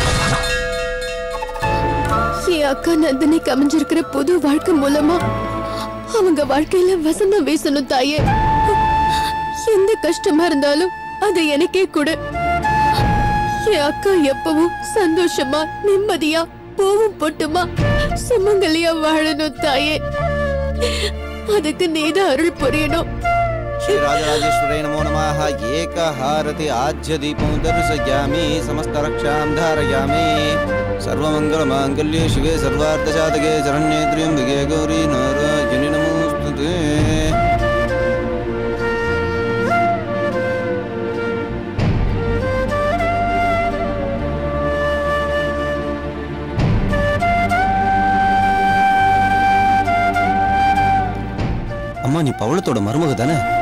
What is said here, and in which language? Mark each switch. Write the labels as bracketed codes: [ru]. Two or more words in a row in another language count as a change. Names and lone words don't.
[ta] என் அக்கா நந்தினிக்கு அமைஞ்சிருக்கிற புது வாழ்க்கை மூலமா அவங்க வாழ்க்கையில வசந்தம் வீசணும் தாயே. எந்த கஷ்டமா இருந்தாலும் அதை எனக்கே கொடு. என் அக்கா எப்பவும் சந்தோஷமா நிம்மதியா பூவும் பொட்டுமா சுமங்கலியா வாழணும் தாயே. அதுக்கு நீதான் அருள் புரியணும். [sa] श्री राजराजेश्वरे नमो नमः। एकहारति आज्य दीपं दर्शयामि, समस्त रक्षां धारयामि। सर्वमंगलमांगल्ये शिवे सर्वार्थसाधके शरण्ये त्र्यंबके गौरी नारायणि नमोस्तुते। [ta] அம்மா, நீ பவளத்தோட மருமக தானே?